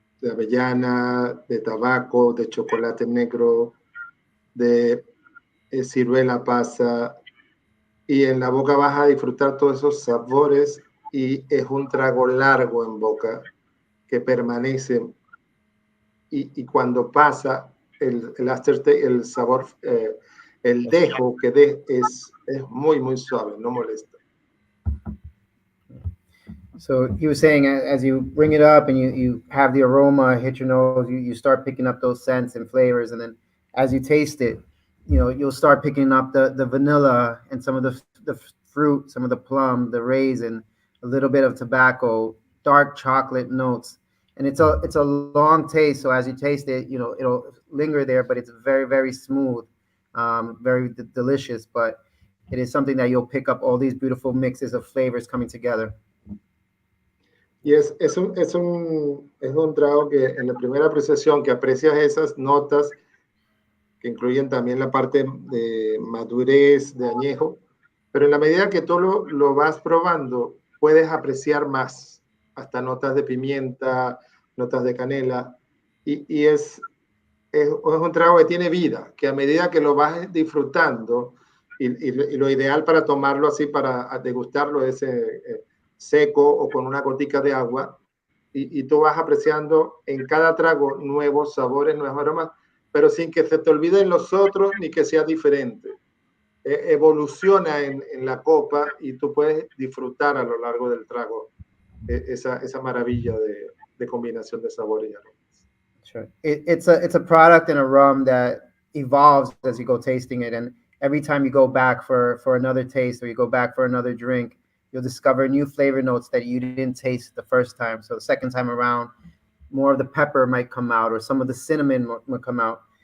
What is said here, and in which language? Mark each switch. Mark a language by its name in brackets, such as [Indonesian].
[Spanish] avellana, de tabaco, de chocolate negro, de ciruela pasa, y en la boca vas a disfrutar todos esos sabores, y es un trago largo en boca que permanece, y cuando pasa el aftertaste, el sabor, el dejo que es muy, muy suave, no molesta. [English] So he was saying, as you bring it up and you have the aroma hit your nose, you start picking up those scents and flavors, and then as you taste it, you'll start picking up the vanilla and some of the fruit, some of the plum, the raisin, a little bit of tobacco, dark chocolate notes, and it's a long taste. So as you taste it, it'll linger there, but it's very, very smooth, very delicious. But it is something that you'll pick up all these beautiful mixes of flavors coming together. [Spanish] Y es un trago que en la primera apreciación que aprecias esas notas que incluyen también la parte de madurez, de añejo, pero en la medida que tú lo vas probando, puedes apreciar más, hasta notas de pimienta, notas de canela, y es un trago que tiene vida, que a medida que lo vas disfrutando, y lo ideal para tomarlo así, para degustarlo es seco o con una gotica de agua, y tú vas apreciando en cada trago nuevos sabores, nuevos aromas, pero sin que se te olviden los otros ni que sea diferente. Evoluciona en la copa y tú puedes disfrutar a lo largo del trago esa maravilla de combinación de sabores y aromas. [English] Sure. It's a product and a rum that evolves as you go tasting it, and every time you go back for another taste or you go back for another drink, you'll discover new flavor notes that you didn't taste the first time. So the second time around, more of the pepper might come out or some of the cinnamon might come out.